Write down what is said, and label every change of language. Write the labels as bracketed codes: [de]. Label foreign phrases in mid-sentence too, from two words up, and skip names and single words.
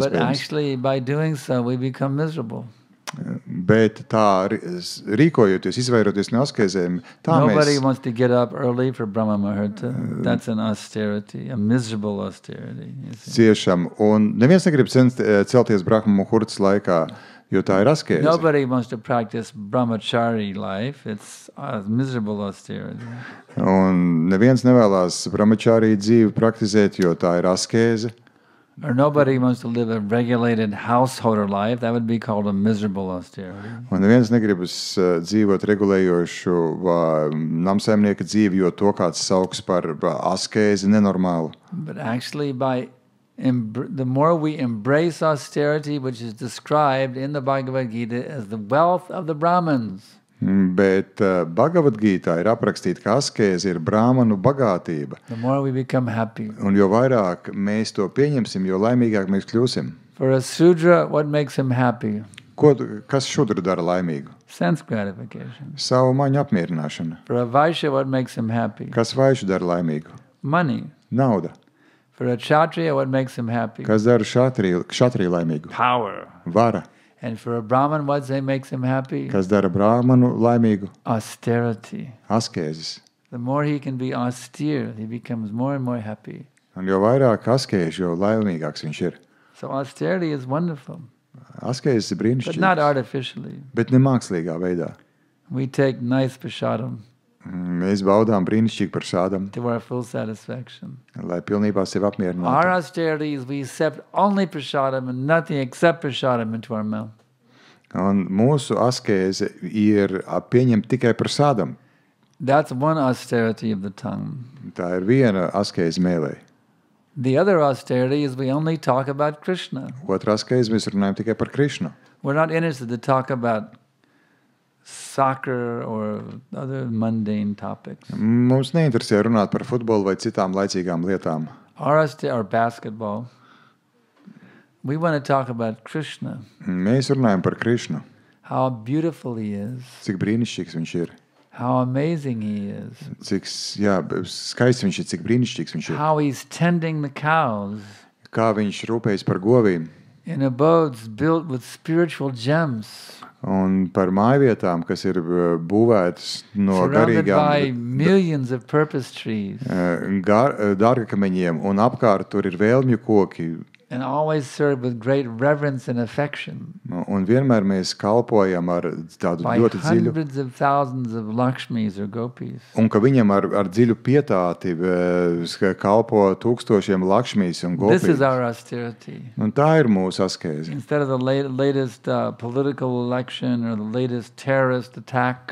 [en] But [lv] iespējams. [en] actually, by doing so, we become miserable. [lv] Bet tā rīkojoties, izvairoties no askeizēm, tā [en] Nobody [lv] mēs [en] wants to get up early for Brahma Muhurta. That's an austerity, a miserable austerity. You see. [lv] ciešam. Un neviens negrib celties Brahma Muhurtas laikā, jo tā ir askēze. [en] Nobody wants to practice brahmachari life. It's a miserable austerity. [lv] Un neviens nevēlas brahmachārī dzīvi praktizēt, jo tā ir askēze. [en] Or nobody wants to live a regulated householder life. That would be called a miserable austerity. [lv] Un neviens negribas dzīvot regulējošu namsaimnieka dzīvi, jo to kāds sauks par askēzi nenormālu. [en] But actually, the more we embrace austerity, which is described in the Bhagavad Gita as the wealth of the Brahmins, [lv] Bet Bhagavad Gītā ir aprakstīta, ka askēze ir brāmanu bagātība. [en] the more we become happy. [lv] Un jo vairāk mēs to pieņemsim, jo laimīgāk mēs kļūsim. [en] For a Sudra, what makes him happy? [lv] Kas šudru dara laimīgu? [en] Sense gratification. [lv] Savu maņu apmierināšana. [en] For a Vaishya, what makes him happy? [lv] Kas vaišu dara laimīgu? [en] Money. [lv] Nauda. [en] For a Kshatriya, what makes him happy? [lv] Kas dara kšatriju laimīgu? [en] Power. [lv] Vara. [en] And for a Brahman, what makes him happy? [lv] Kas dara brāmanu laimīgu? [en] Austerity. [lv] Askēzes. [en] The more he can be austere, he becomes more and more happy. [lv] Un jo vairāk askēžu, jo laimīgāks viņš ir. [en] So austerity is wonderful, [lv] Askēzes ir [en] but not [lv] brīnišķīgas, [en] artificially. [lv] bet ne mākslīgā veidā. [en] We take nice prasadam [lv] Mēs baudām brīnišķīgi par sādam, [en] to our full satisfaction. [lv] lai pilnībā sevi [en] Our [lv] apmierinātu. [en] austerities, we accept only prasadam and nothing except prasadam into our mouth. [lv] Un mūsu askēze ir pieņemt tikai par sādam. [en] That's one austerity of the tongue. [lv] Tā ir viena askēze mēlē. [en] The other austerity is we only talk about Krishna. [lv] Otra askēze mēs runājam tikai par Krišnu. [en] We're not interested to talk about soccer or other mundane topics. [lv] Mums neinteresē runāt par futbolu vai citām laicīgām lietām. [en] Or basketball. We want to talk about Krishna, [lv] Mēs runājam par Krišnu, [en] how beautiful he is, [lv] cik brīnišķīgs viņš ir, [en] how amazing he is, [lv] cik skaists viņš ir, cik brīnišķīgs viņš ir, [en] how he's tending the cows [lv] kā viņš rūpējas par govīm [en] in abodes built with spiritual gems, [lv] un par mājvietām, kas ir būvētas no [en] surrounded by [lv] garīgām [en] millions of purpose trees, [lv] dārgakameņiem, un apkārt tur ir vēlmju koki, [en] and always served with great reverence and affection [lv] un vienmēr mēs kalpojam ar tādu [en] by [lv] ļoti dziļu, [en] hundreds of thousands of Lakshmis or gopis. [lv] un ka viņam ar dziļu pietāti kalpo tūkstošiem lakšmīs un [en] This is [lv] gopī. [en] our austerity. [lv] Un tā ir mūsu askēze. [en] Instead of the latest political election or the latest terrorist attack,